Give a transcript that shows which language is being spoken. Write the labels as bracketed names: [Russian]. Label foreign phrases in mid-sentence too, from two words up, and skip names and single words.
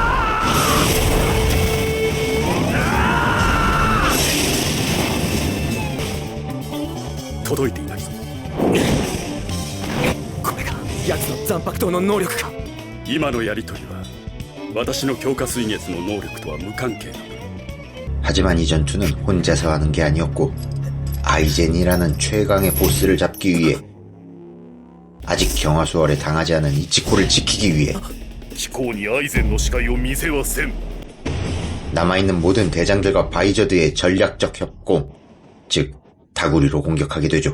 [Japanese] 届いていないぞ。これが奴の残白刀の能力か。今のやりとりは私の強化水月の能力とは無関係だ。 [Korean] 하지만 이 전투는 혼자서 하는 게 아니었고 아이젠이라는 최강의 보스를 잡기 위해 아직 경화수월에 당하지 않은 이치코를 지키기 위해 [Japanese] 貴公にアイゼンの視界を見せはせん。 [Korean] 남아있는 모든 대장들과 바이저드의 전략적 협공, 즉 다구리로 공격하게 되죠.